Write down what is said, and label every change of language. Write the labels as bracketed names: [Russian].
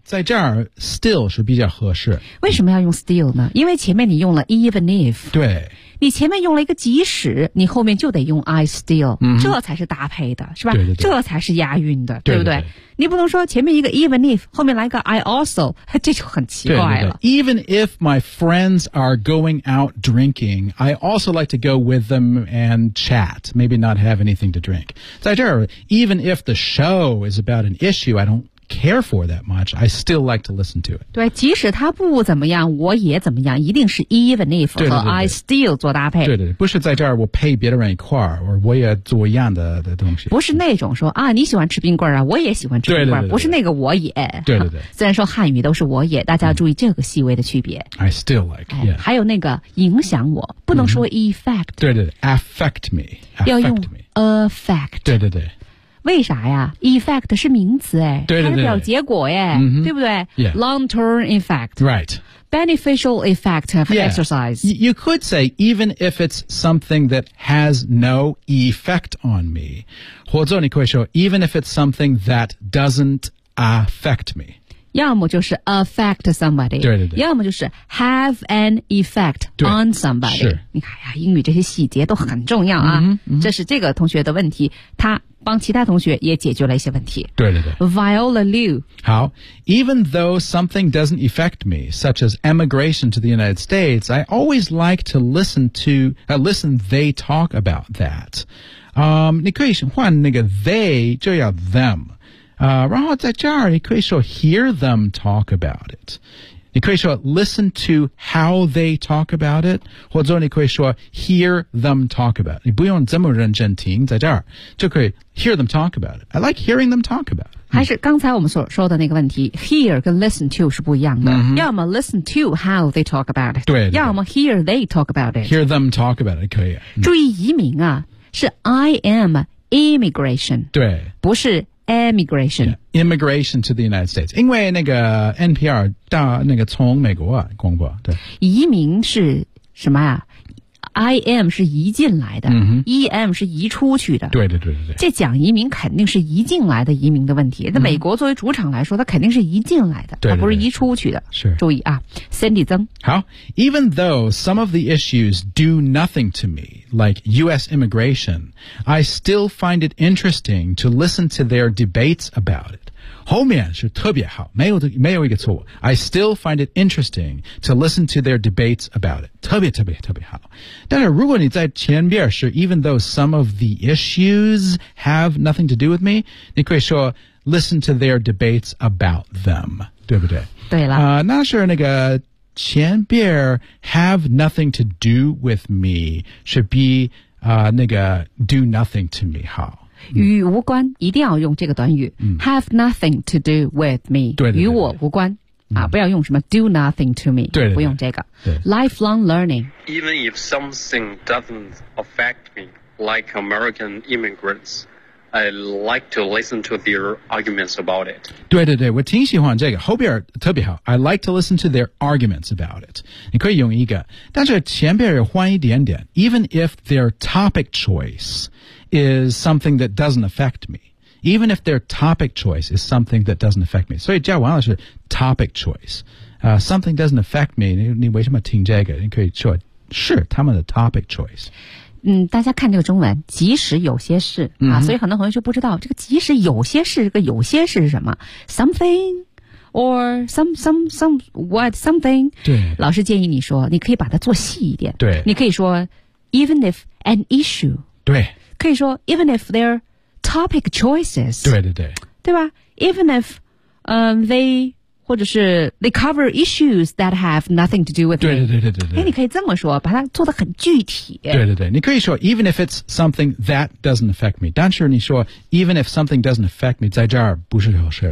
[Chinese] 在这儿 still 是比较合适为什么要用 still 呢因为前面你用了 even if 对你前面用了一个即使你后面就得用 [English] I still、 [Chinese] mm-hmm. 这才是搭配的是吧对对对这才是押韵的对, 对, 对不对你不能说前面一个 [English] even if [Chinese] 后面来个 [English] I also [Chinese] 这就很奇怪了 [English] 对对对 even if my friends are going out drinking I also like to go with them and chat maybe not have anything to drink [Chinese] 在这儿 [English] even if the show is about an issue I don't care for that much I still like to listen to it [Chinese] 对即使他不怎么样我也怎么样一定是 even if 对对对对和 I still 做搭配对对对不是在这儿我陪别人一块儿我也做一样 的东西不是那种说啊，你喜欢吃冰棍啊我也喜欢吃冰棍对对对对不是那个我也对对对虽然说汉语都是我也大家要注意这个细微的区别 [English] I still like、yeah. [Chinese] 还有那个影响我不能说 effect、 mm-hmm. 对对对 [English] affect me [Chinese] 要用 affect 对对对为啥呀 ?effect 是名词哎对对对它是表结果哎、 mm-hmm. 对不对、 yeah. [English] ?long-term effect. Right. Beneficial effect of、 yeah. exercise. You could say, even if it's something that has no effect on me, [Chinese] 或者你可以说 [English] even if it's something that doesn't affect me. [Chinese] 要么就是 [English] affect somebody, [Chinese] 对对对要么就是 [English] have an effect on somebody. [Chinese] 你看呀英语这些细节都很重要啊、 mm-hmm. 这是这个同学的问题他帮其他同学也解决了一些问题。对对对。 [English] Viola Liu。 [Chinese] 好。 [English] Even though something doesn't affect me, such as emigration to the United States, I always like to listen they talk about that. [Chinese] 你可以换那个 they, 就要 them。然后在这儿你可以说 [English] hear them talk about it。你可以说 listen to how they talk about it, [Chinese] 或者你可以说 [English] hear them talk about it. [Chinese] 你不用这么认真听在这儿就可以 [English] hear them talk about it. I like hearing them talk about it. [Chinese] 还是刚才我们所说的那个问题 hear 跟 listen to 是不一样的、嗯、 [English] 要么 listen to how they talk about it, [Chinese] 对 [English] 要么 hear they talk about it. Hear them talk about it, 可以、嗯、 [Chinese] 注意移民啊是 [English] I am immigration, [Chinese] 对不是Emigration. [English] Yeah, immigration to the United States. [Chinese] 因为那个 NPR 大那个从美国啊广播对。移民是什么啊 ?I am 是移进来的、 mm-hmm. ,EM 是移出去的。对对对对。这讲移民肯定是移进来的移民的问题。那美国作为主场来说、mm-hmm. 它肯定是移进来的对对对它不是移出去的。是。注意啊 ,Sandy 曾。 [English] 好 ,Even though some of the issues do nothing to me,like U.S. immigration, I still find it interesting to listen to their debates about it. [Chinese] 后面是特别好没有一个错误 [English] I still find it interesting to listen to their debates about it. [Chinese] 特别特别特别好但是如果你在前边是 [English] even though some of the issues have nothing to do with me, 你可以说 listen to their debates about them. [Chinese] 对不对对了、那是那个前边 [English] have nothing to do with me [Chinese] 是比、那个 [English] do nothing to me [Chinese] 好与无关、嗯、一定要用这个短语、嗯、 [English] have nothing to do with me [Chinese] 对对对对与我无关、嗯啊、不要用什么 [English] do nothing to me [Chinese] 对对对不用这个对对 [English] lifelong learning Even if something doesn't affect me like American immigrants I like to listen to their arguments about it [Chinese] 对对对我挺喜欢这个后边特别好 [English] I like to listen to their arguments about it [Chinese] 你可以用一个但是前边也换一点点 [English] Even if their topic choice is something that doesn't affect me Even if their topic choice is something that doesn't affect me [Chinese] 所以叫王老师 [English] topic choice、something doesn't affect me [Chinese] 你为什么听这个你可以说是他们的 [English] topic choice [Chinese] 嗯，大家看这个中文，即使有些事、嗯、啊，所以很多同学就不知道这个即使有些事，这个有些事是什么 ？ [English] Something or some what something？ [Chinese] 对，老师建议你说，你可以把它做细一点。对， [English] 你可以说 even if an issue。 [Chinese] 对， [English] 可以说 even if their topic choices。 [Chinese] 对对对， [English] 对吧 ？Even if， they。 [Chinese] 或者是 [English] they cover issues that have nothing to do with it. [Chinese] 对对对对对对。哎，你可以这么说，把它做得很具体。 [English] 对对对，你可以说 even if it's something that doesn't affect me. [Chinese] 但是你说 [English] even if something doesn't affect me， [Chinese] 在这儿不是好事。